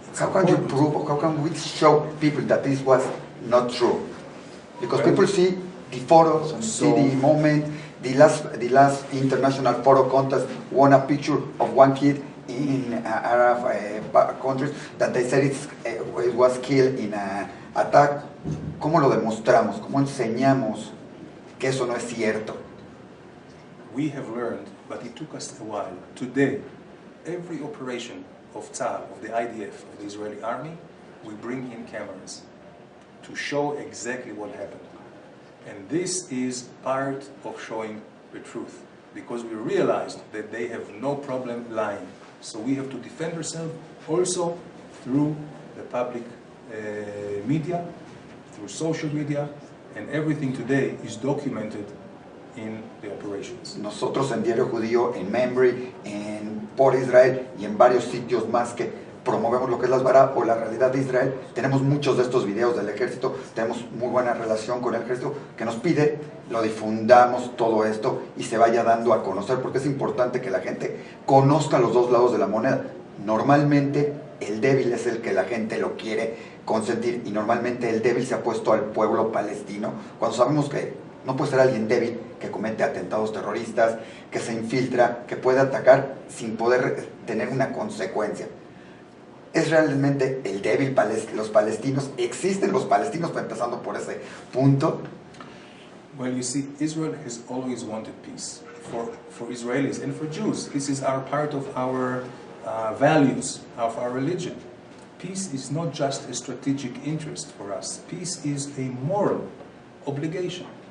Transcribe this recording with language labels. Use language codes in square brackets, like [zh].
[en] How can you prove, or how can we show people that this was not true? Because people see the photos, see the moment, the last international photo contest won a picture of one kid in Arab countries that they said it was killed in an attack. [es] ¿Cómo lo demostramos? ¿Cómo enseñamos que eso no es cierto? [en] We have learned, but it took us a while. Today, every operation of Tzal, of the IDF, of the Israeli army, we bring in cameras to show exactly what happened. And this is part of showing the truth, because we realized that they have no problem lying. So we have to defend ourselves also through the public media, through social media, and everything today is documented in the operations. [es] Nosotros en Diario Judío, en Memory, en Por Israel y en varios sitios más que promovemos lo que es la Hasbara o la realidad de Israel, tenemos muchos de estos videos del ejército, tenemos muy buena relación con el ejército que nos pide, lo difundamos todo esto y se vaya dando a conocer, porque es importante que la gente conozca los dos lados de la moneda. Normalmente el débil es el que la gente lo quiere consentir, y normalmente el débil se ha puesto al pueblo palestino, cuando sabemos que no puede ser alguien débil que comete atentados terroristas, que se infiltra, que puede atacar sin poder tener una consecuencia. ¿Es realmente el débil los palestinos? ¿Existen los palestinos? Empezando por ese punto. [en] Well, you see, Israel has always wanted peace for Israelis and for Jews. This is our part of our values, of our religion. Peace is not just a strategic interest for us. Peace is a moral obligation.